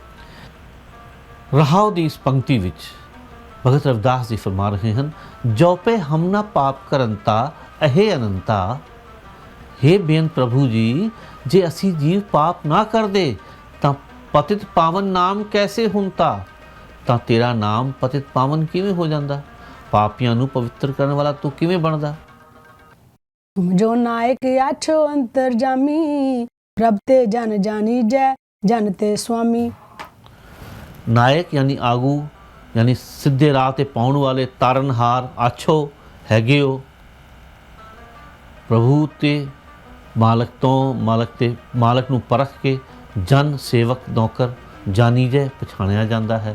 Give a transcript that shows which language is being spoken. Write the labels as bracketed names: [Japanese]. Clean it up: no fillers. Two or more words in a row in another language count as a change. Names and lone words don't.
[Punjabi] ਰਹਾਉ ਦੀ ਇਸ ਪੰਕਤੀ ਵਿੱਚ ਭਗਤ ਰਵਿਦਾਸ ਜੀ ਫਰਮਾ ਰਹੇ ਹਨ, [Hindi] जो पै हम ना पाप करंता अहे अनंता। [Punjabi] हे ਬੇਅੰਤ ਪ੍ਰਭੂ ਜੀ, ਜੇ ਅਸੀਂ ਜੀਵ ਪਾਪ ਨਾ ਕਰਦੇ ਤਾਂ [Hindi] पतित पावन नाम कैसे हुंता, [Punjabi] ਤਾਂ ਤੇਰਾ ਨਾਮ ਪਤਿਤ ਪਾਵਨ ਕਿਵੇਂ ਹੋ ਜਾਂਦਾ, ਪਾਪੀਆਂ ਨੂੰ ਪਵਿੱਤਰ ਕਰਨ ਵਾਲਾ ਤੂੰ ਕਿਵੇਂ ਬਣਦਾ। [Hindi] तुम जो नायक आछो अंतर जामी प्रभ ते जन जानी जय जन ते स्वामी। [Punjabi] ਨਾਇਕ ਯਾਨੀ ਆਗੂ, ਯਾਨੀ ਸਿੱਧੇ ਰਾਹ ਤੇ ਪਾਉਣ ਵਾਲੇ, ਤਾਰਨਹਾਰ ਆਛੋ ਹੈਗੇ ਹੋ। ਪ੍ਰਭੂ ਤੇ ਮਾਲਕ ਤੋਂ, ਮਾਲਕ ਨੂੰ ਪਰਖ ਕੇ ਜਨ ਸੇਵਕ ਨੌਕਰ ਜਾਨੀ ਜੈ ਪਛਾਣਿਆ ਜਾਂਦਾ ਹੈ।